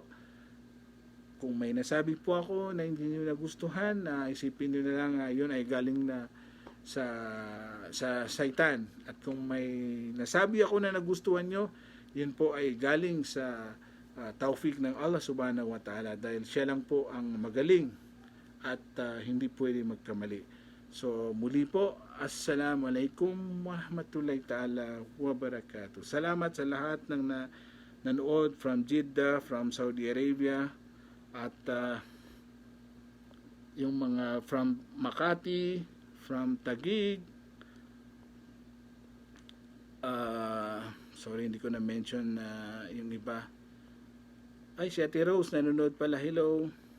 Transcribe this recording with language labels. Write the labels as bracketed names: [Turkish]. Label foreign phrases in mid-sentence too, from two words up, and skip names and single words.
[Filipino] Kung may nasabi po ako na hindi niyo nagustuhan, isipin niyo na lang yun ay galing na sa Saitan. At kung may nasabi ako na nagustuhan nyo, yun po ay galing sa taufik ng Allah [Arabic] سبحانه وتعالى, [Filipino] dahil siya lang po ang magaling at hindi pwede magkamali. So muli po, [Arabic] السلام عليكم ورحمة الله تعالى وبركاته. [Filipino] Salamat sa lahat ng nanood from Jeddah, from Saudi Arabia, at yung mga from Makati, from Taguig, sorry hindi ko na mention yung iba. Ay, si Ate Rose nanonood pala, hello.